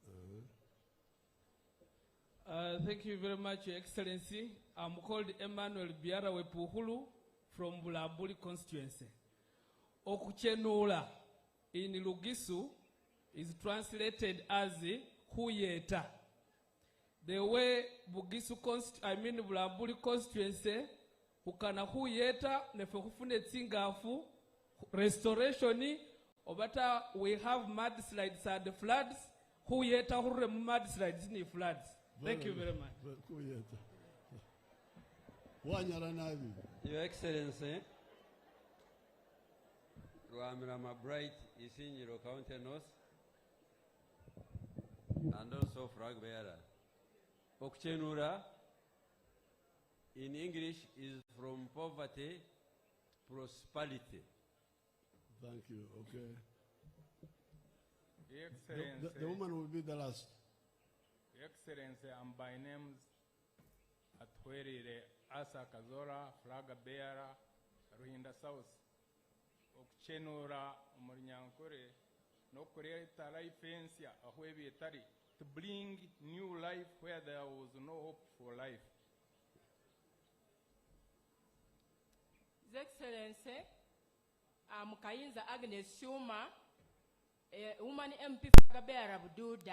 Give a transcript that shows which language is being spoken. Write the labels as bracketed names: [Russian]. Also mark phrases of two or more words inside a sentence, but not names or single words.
[English] Thank you very much, Your Excellency. I'm called Emmanuel Biara Wepuhulu from Bulabuli constituency. Okuchenula in Lugisu is translated as Huyeta. The way Bugisu Bulabuli constituency, [Masaaba] ukana Huyeta, nefekufune tsingafu, [English] restoration, [Masaaba] obata [English] we have mudslides and floods, [Masaaba] Huyeta hure [English] mudslides ni floods. Thank you very much. Your Excellency, Ruamirama Bright is in your County North and also flag bearer. Okuchenura in English is from poverty, prosperity. Thank you. Okay. Your Excellency, The woman will be the last. Your Excellency, I'm by names Atwerire Asa Kazora, flag bearer, Ruhinda South. [Nyankole] Okuchenura Umunyankore, [English] no create a life fence, to bring new life where there was no hope for life. His Excellency, I'm Kayinza Agnes Shuma, woman MP Fagabera Bududa.